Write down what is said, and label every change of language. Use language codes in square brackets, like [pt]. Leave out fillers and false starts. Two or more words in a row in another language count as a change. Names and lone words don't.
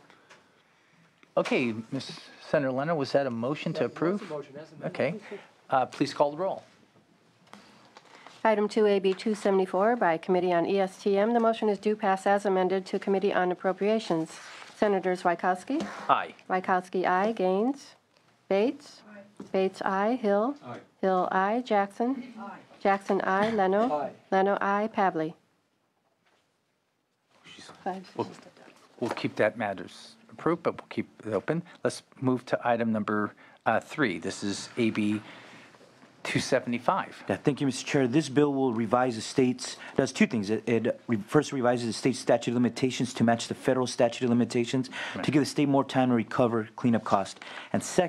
[en] Okay, Ms. Senator Leonard, was that a motion to approve? Okay. Please call the roll. Item 2AB 274 by Committee on ESTM. The motion is due pass as amended to Committee on Appropriations. Senators Wykowski? Aye. Wykowski, aye. Gaines? Bates? Bates, aye. Hill? Hill, aye. Jackson? Jackson, aye. Leno? Leno, aye. Pavley? We'll keep that matters approved, but we'll keep it open. Let's move to item number 3. This is AB 275. Yeah, thank you, Mr. Chair. This bill will revise the state's, does two things. First revises the state statute of limitations to match the federal statute of limitations to give the state more time to recover cleanup cost.